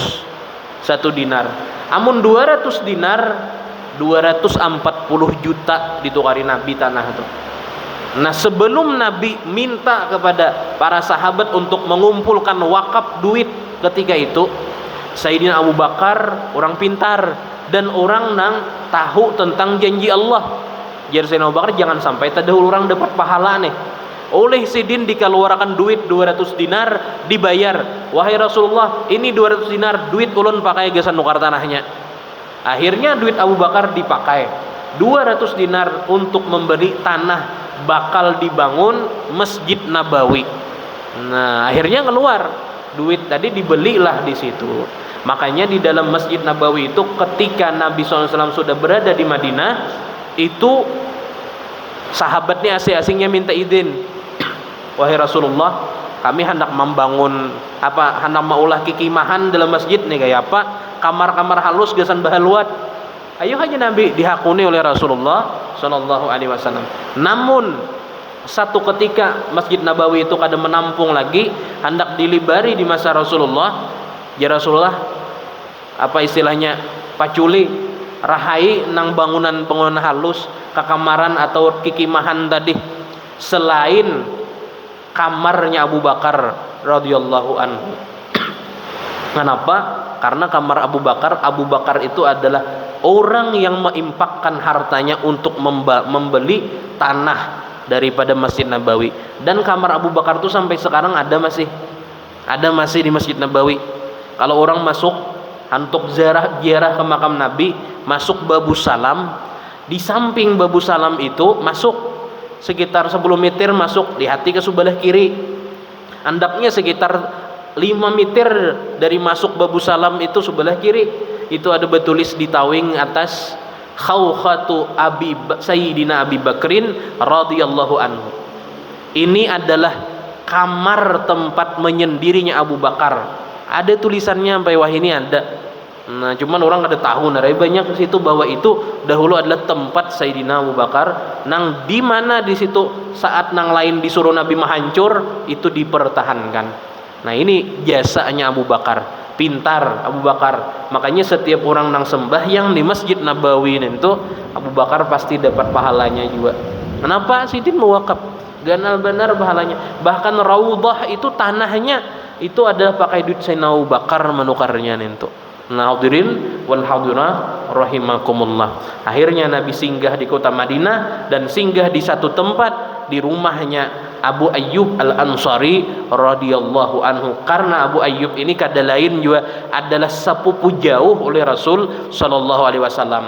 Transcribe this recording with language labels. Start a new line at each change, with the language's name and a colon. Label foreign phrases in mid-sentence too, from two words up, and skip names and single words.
Banjar: 1 dinar. Amun 200 dinar 240 juta ditukari Nabi tanah itu.
Indonesian: Nah, sebelum Nabi minta kepada para sahabat untuk mengumpulkan wakaf duit ketika itu,
Banjar: Sayyidina Abu Bakar orang pintar dan orang nang tahu tentang janji Allah. Jadi Sayyidina Abu Bakar jangan sampai terdahulu orang dapat pahala nih. Oleh sidin dikeluarkan duit 200 dinar dibayar. Wahai Rasulullah, ini 200 dinar duit ulun pakai gasan nukar tanahnya.
Indonesian: Akhirnya duit Abu Bakar dipakai 200 dinar untuk membeli tanah bakal dibangun Masjid Nabawi.
Banjar: Nah, akhirnya keluar duit tadi dibelilah di situ. Makanya di dalam Masjid Nabawi itu ketika Nabi SAW sudah berada di Madinah, itu sahabatnya asing-asingnya minta izin.
Indonesian: Wahai Rasulullah,
Banjar: kami hendak membangun hendak maulah kikimahan dalam masjid nih kayak apa? Kamar-kamar halus gasan bahaluat. Ayo aja Nabi, dihakuni oleh Rasulullah
Arabic: sallallahu alaihi wasallam.
Banjar: Namun satu ketika Masjid Nabawi itu kada menampung lagi, hendak dilibari di masa Rasulullah. Ya Rasulullah, apa istilahnya, paculi rahai nang bangunan halus, kakamaran atau kikimahan tadi selain kamarnya Abu Bakar
Arabic: radhiyallahu anhu.
Indonesian: Kenapa? Karena kamar Abu Bakar itu adalah orang yang menginfakkan hartanya untuk membeli tanah daripada Masjid Nabawi. Dan kamar Abu Bakar itu sampai sekarang ada masih di Masjid Nabawi. Kalau orang masuk untuk ziarah ke makam Nabi, masuk Babu Salam, di samping Babu Salam itu masuk sekitar 10 meter, masuk lihat ke sebelah kiri.
Banjar: Andapnya sekitar 5 meter dari masuk Babu Salam itu sebelah kiri, itu ada bertulis di tawing atas
Arabic: khawkhatu Sayyidina Abi Bakrin radhiyallahu anhu.
Indonesian: Ini adalah kamar tempat menyendirinya Abu Bakar.
Banjar: Ada tulisannya sampai wah ini ada. Nah, cuman orang kada tahu narai banyak di situ bahwa itu dahulu adalah tempat Sayyidina Abu Bakar, nang di mana di situ saat nang lain disuruh Nabi menghancur itu dipertahankan. Nah, ini jasanya Abu Bakar, pintar Abu Bakar. Makanya setiap orang nang sembahyang di Masjid Nabawi itu Abu Bakar pasti dapat pahalanya juga. Kenapa? Sidin mewakaf. ganal benar pahalanya. Bahkan raudhah itu tanahnya itu adalah pakai duit Sayyidina Abu Bakar menukarnya itu.
Arabic: Nah, hadirin wal hadirat rahimakumullah.
Indonesian: Akhirnya Nabi singgah di kota Madinah dan singgah di satu tempat di rumahnya Abu Ayyub Al-Ansari
Arabic: radhiyallahu anhu.
Banjar: Karena Abu Ayyub ini kada lain juga adalah sepupu jauh oleh Rasul
Arabic: sallallahu alaihi wasallam.